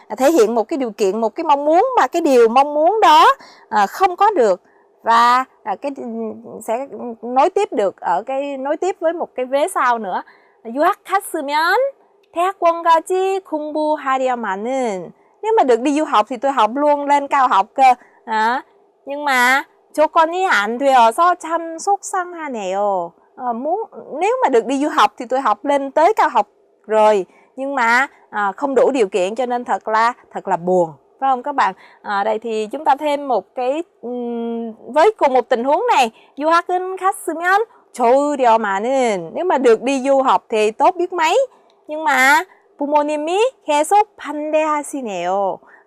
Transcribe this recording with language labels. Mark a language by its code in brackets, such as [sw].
[vi] Thể hiện một cái điều kiện, một cái mong muốn mà cái điều mong muốn đó không có được, và cái sẽ nối tiếp được ở cái nối tiếp với một cái vế sau nữa. [ko] 유학 갔으면 대학원까지 공부하려마는, [vi] nếu mà được đi du học thì tôi học luôn lên cao học cơ. Nhưng mà [ko] 조건이 안 되어서 참 속상하네요. [vi] Nếu mà được đi du học thì tôi học lên tới cao học rồi, nhưng mà không đủ điều kiện cho nên thật là buồn, phải không các bạn? Đây thì chúng ta thêm một cái với cùng một tình huống này. [ko] 유학은 갔으면 좋으려마는, [vi] nếu mà được đi du học thì tốt biết mấy, nhưng mà [ko] 부모님이 계속 반대하시네요.